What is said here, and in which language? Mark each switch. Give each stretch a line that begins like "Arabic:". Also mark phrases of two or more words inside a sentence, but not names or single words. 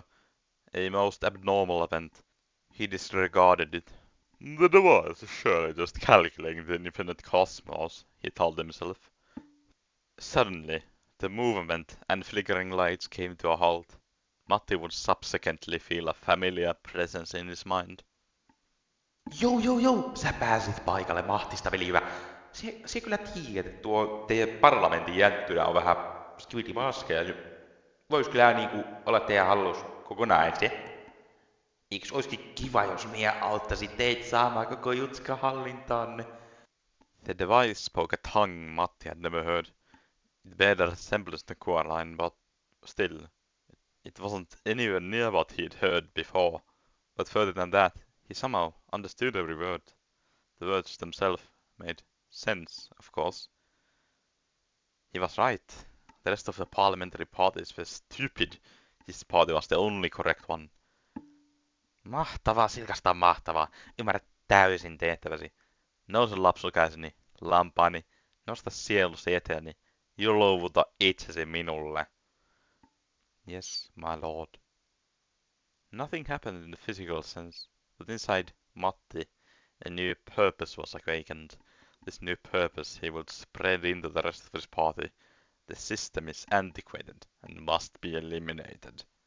English: A most abnormal event. He disregarded it. The device is surely just calculating the infinite cosmos, he told himself. Suddenly, the movement and flickering lights came to a halt. Matti would subsequently feel a familiar presence in his mind.
Finnish: Joo, sä pääsit paikalle, mahtista veli hyvä. Se kyllä tiedät, että tuo teidän parlamentin jänttynä on vähän skivitimaskea. Vois kyllä niinku olla teidän hallus kokonaan se. Eiks oiskin kiva, jos minä auttaisin teitä saamaan koko jutska hallintaanne?
English: The device spoke a tongue Matti had never heard. It bared a resemblance to Kuorain, but still, it wasn't anywhere near what he'd heard before. But further than that, he somehow understood every word. The words themselves made sense, of course. He was right. The rest of the parliamentary parties were stupid. His party was the only correct one.
Finnish: Mahtavaa, silkasta mahtavaa. Ymmärrät täysin tehtäväsi. Nouse lapsukäiseni, lampaani, nosta sielusi eteeni, ja luovuta itsesi minulle.
English: Yes, my lord. Nothing happened in the physical sense, but inside Matti, a new purpose was awakened. This new purpose he would spread into the rest of his party. The system is antiquated and must be eliminated.